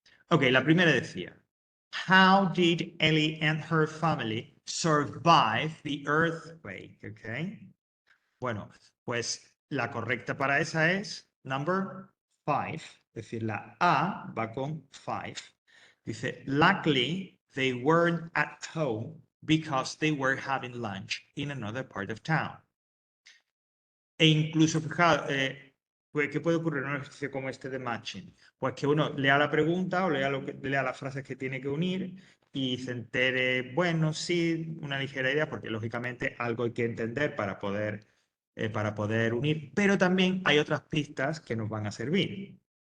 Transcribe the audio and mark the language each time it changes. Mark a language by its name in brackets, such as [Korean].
[English] Ok, [Spanish] la primera decía, [English] how did Ellie and her family survive the earthquake? Ok. [Spanish] Bueno, pues la correcta para esa es number 5, es decir, la A va con 5. [English] Dice, luckily they weren't at home because they were having lunch in another part of town. [Spanish] E incluso, fijaos, pues, ¿qué puede ocurrir en un ejercicio como este de matching? Pues que uno lea la pregunta o lea las frases que tiene que unir y se entere, bueno, sí, una ligera idea, porque lógicamente algo hay que entender para poder unir, pero también hay otras pistas que nos van a servir.